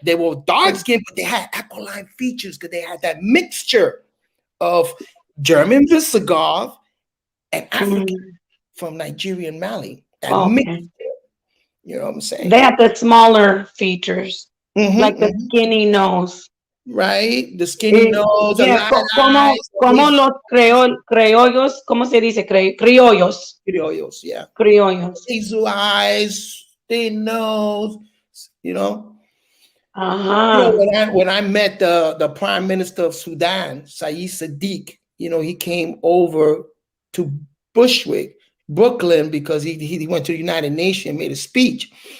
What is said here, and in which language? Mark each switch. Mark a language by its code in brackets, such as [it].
[en] They were dark skinned, but they had aquiline features because they had that mixture of German Visigoth and African from Nigeria and Mali. That mixture. You know what I'm saying? They had the smaller features, like the skinny nose. Right, the skinny nose, [es] yeah, como los criollos, ¿cómo se dice? Criollos. Criollos, yeah. Criollos. [en] Hazel eyes, thin nose, When I met the Prime Minister of Sudan, Saeed Sadiq, he came over to Bushwick, Brooklyn, because he went to the United Nations and made a speech.